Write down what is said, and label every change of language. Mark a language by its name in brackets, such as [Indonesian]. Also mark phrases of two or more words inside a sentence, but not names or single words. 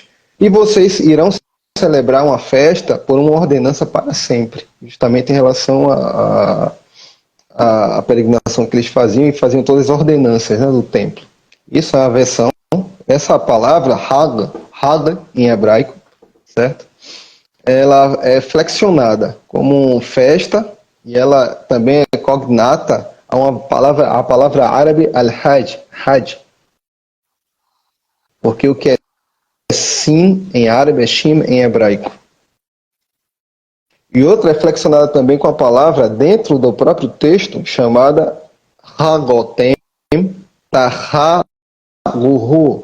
[Portuguese] E vocês irão celebrar uma festa por uma ordenança para sempre, justamente em relação à peregrinação que eles faziam, e faziam todas as ordenanças, né, do templo. Isso é a versão. Essa palavra, Hag em hebraico, certo? Ela é flexionada como festa, e ela também é cognata a palavra árabe al-Hajj, Hajj. Porque o que é sim em árabe é shim em hebraico. E outra é flexionada também com a palavra dentro do próprio texto, chamada [Hebrew] Hagotem Tahaguhu.